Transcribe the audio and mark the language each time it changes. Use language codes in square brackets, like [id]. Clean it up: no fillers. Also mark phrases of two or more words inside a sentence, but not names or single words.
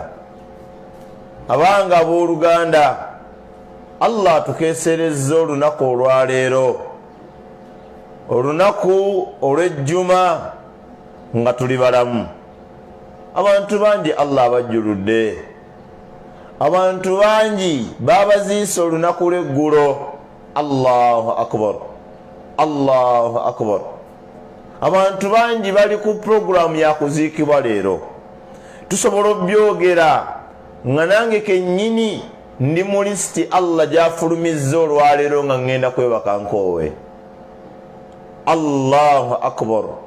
[lg] Abanga abooluganda, Allah tukeeserezza olunaku olwaleero, olunaku olw'ejjuma nga tuli balamu. Abantu bangi Allah abajjuludde, abantu bangi babaziise olunaku lw'eggulo. [ar] الله أكبر الله أكبر. [lg] Abantu bangi bali ku programu ya kuziikibwa leero. Tusobola obyogera nga nange kennyini ndi mu lisiti Allah gy'afulumizza olwaleero nga ngenda kwebaka nkoowe. [ar] الله أكبر.